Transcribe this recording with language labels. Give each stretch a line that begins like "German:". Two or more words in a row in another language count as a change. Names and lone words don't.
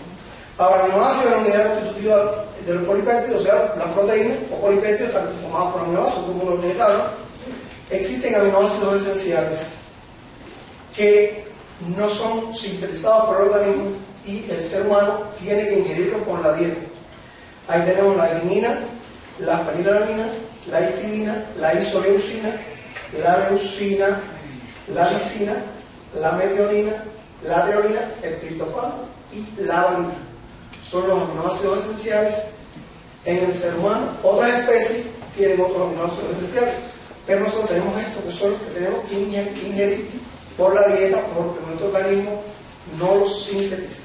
Spanish: Ahora, el aminoácido es la unidad constitutiva de los polipéptidos, o sea, las proteínas o polipéptidos están formados por aminoácidos, todo el mundo lo tiene claro. Existen aminoácidos esenciales que no son sintetizados por el organismo y el ser humano tiene que ingerirlos con la dieta. Ahí tenemos la adenina, la fenilalanina, la histidina, la isoleucina, la leucina, la lisina, la metionina, la treonina, el triptofano y la valine. Son los aminoácidos esenciales en el ser humano. Otras especies tienen otros aminoácidos esenciales, pero nosotros tenemos estos que son los que tenemos que ingerir por la dieta porque nuestro organismo no los sintetiza.